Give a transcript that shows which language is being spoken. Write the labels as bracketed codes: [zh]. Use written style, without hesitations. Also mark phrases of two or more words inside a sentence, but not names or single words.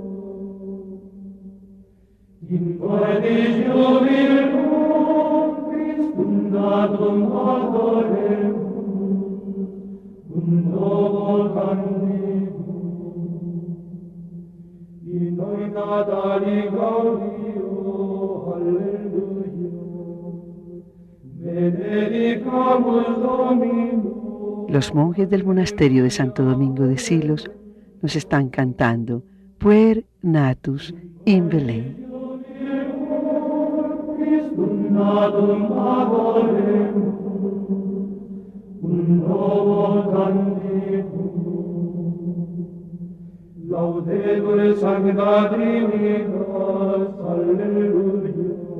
[la] In cordis jubilum Christum natum adoremus, cum novo canticum. In noi Natali gaudio, alleluia. Benedicamus Domino. [es] Los monjes del monasterio de Santo Domingo de Silos nos están cantando Puer natus in Belén. [la] Christum natum adoremus, cum novo canticum. Laudetur Sancta Trinitas, alleluia.